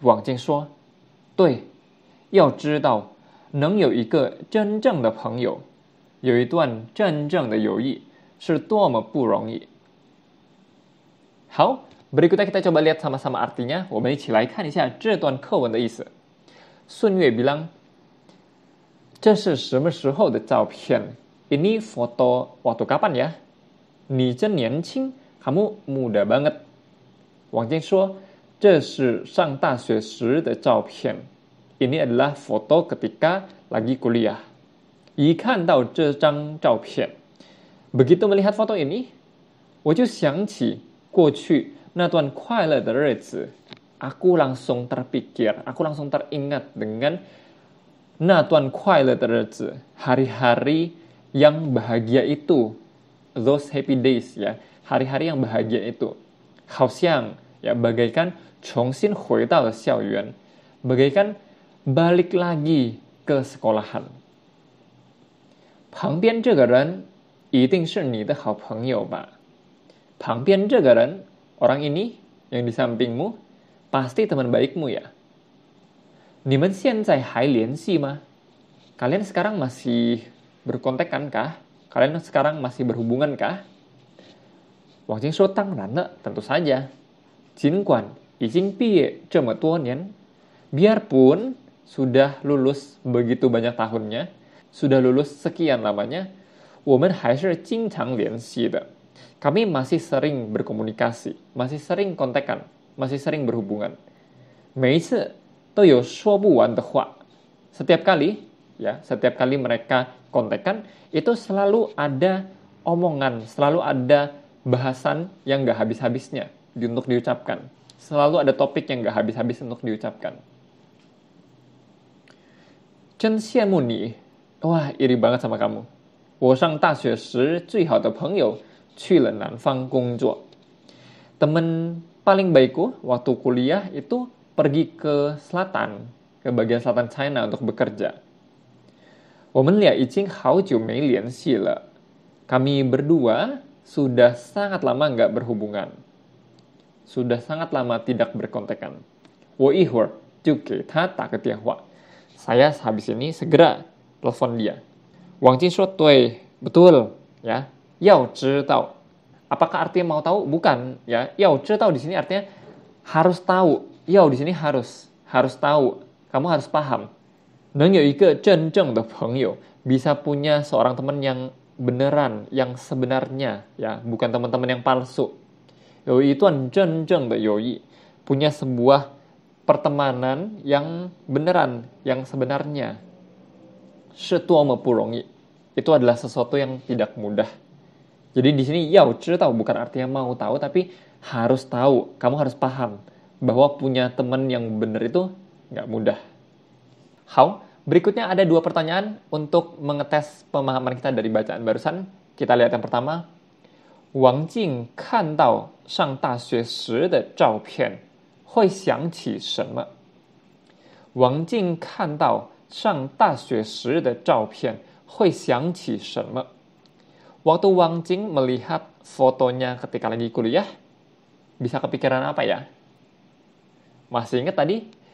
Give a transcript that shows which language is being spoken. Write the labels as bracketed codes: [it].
[zh] 王静说：“对，要知道能有一个真正的朋友，有一段真正的友谊，是多么不容易。” [id] 好，berikutnya kita coba lihat sama-sama artinya. [zh] 我们一起来看一下这段课文的意思。孙悦 bilang, 这是什么时候的照片？ [id] Ini foto waktu kapan ya? [zh] 你真年轻， [id] kamu muda banget. [zh] 王静说，这是上大学时的照片。 [id] Ini adalah foto ketika lagi kuliah. [zh] 一看到这张照片， [id] begitu melihat foto ini, [zh] 我就想起过去那段快乐的日子。 [id] Aku langsung terpikir, aku langsung teringat dengan [zh] 那段快乐的日子， [id] hari-hari yang bahagia itu, [en] those happy days [id] ya, hari-hari yang bahagia itu. [zh] 好像 [id] ya bagaikan [zh] 重新回到了校园， [id] bagaikan balik lagi ke sekolahan. [zh] 旁边这个人一定是你的好朋友吧？旁边这个人 [id] orang ini yang di sampingmu pasti teman baikmu ya. [zh] 你们现在还联系吗？ [id] Kalian sekarang masih berkontekan kah? Kalian sekarang masih berhubungan kah? [zh] 王静说：“当然了， [id] tentu saja. [zh] 尽管已经毕业这么多年， [id] biarpun sudah lulus begitu banyak tahunnya, sudah lulus sekian lamanya, [zh] 我们还是经常联系的。 [id] Kami masih sering berkomunikasi, masih sering kontekan, masih sering berhubungan. [zh] 每一次都有说不完的话。 [id] Setiap kali, ya, setiap kali mereka kontekan, itu selalu ada omongan, selalu ada bahasan yang gak habis-habisnya untuk diucapkan. Selalu ada topik yang gak habis-habis untuk diucapkan. [zh] 真羡慕你， [id] wah iri banget sama kamu. [zh] 我上大学时最好的朋友去了南方工作. [id] Teman paling baikku waktu kuliah itu pergi ke selatan, ke bagian selatan China untuk bekerja. [zh] 我们俩已经好久没联系了. [id] Kami berdua sudah sangat lama nggak berhubungan. Sudah sangat lama tidak berkontekan. [zh] 我一会儿就给他打个电话. [id] Saya habis ini segera telepon dia. Wang Jin [zh] 说对 [id] betul ya. [zh] 要知道. [id] Apakah artinya mau tahu? Bukan ya. [zh] 要知道 [id] di sini artinya harus tahu. 要 di sini harus tahu. Kamu harus paham. [zh] 能有一个真正的朋友, [id] bisa punya seorang teman yang beneran, yang sebenarnya ya, bukan teman-teman yang palsu. [zh] 有一段真正的友谊, [id] punya sebuah pertemanan yang beneran, yang sebenarnya. [zh] 是多么不容易. [id] Itu adalah sesuatu yang tidak mudah. Jadi di sini [zh] 要知道 [id] bukan artinya mau tahu, tapi harus tahu. Kamu harus paham bahwa punya teman yang benar itu nggak mudah. 好, berikutnya ada 2 pertanyaan untuk mengetes pemahaman kita dari bacaan barusan. Kita lihat yang pertama. [zh] 王静看到上大学时的照片会想起什么？王静看到上大学时的照片会想起什么？ [id] Waktu Wang Jing melihat fotonya ketika lagi kuliah, bisa kepikiran apa ya? Masih ingat tadi?